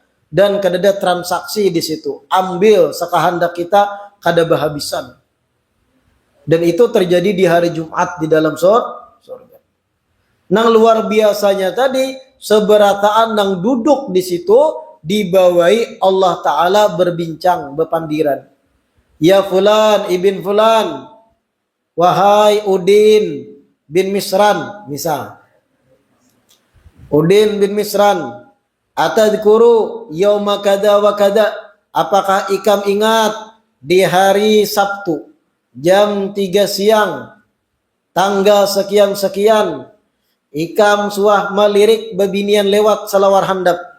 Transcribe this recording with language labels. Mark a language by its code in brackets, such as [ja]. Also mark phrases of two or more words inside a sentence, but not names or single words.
[bjn] Dan kada ada transaksi di situ. Ambil sekahandak kita, kada bahabisan. [id] Dan itu terjadi di hari Jumat di dalam surga. [bjn] Nang luar biasanya tadi, seberataan nang duduk di situ dibawahi Allah Ta'ala berbincang, berpandiran. [ar] يا فلان ابن فلان, [id] wahai Udin bin Misran, misal. [ar] Udin bin Misran, أتذكر يوم كذا وكذا. [bjn] Apakah ikam ingat di hari Sabtu jam 3 siang tanggal sekian-sekian ikam suah melirik bebinian lewat selawar handap.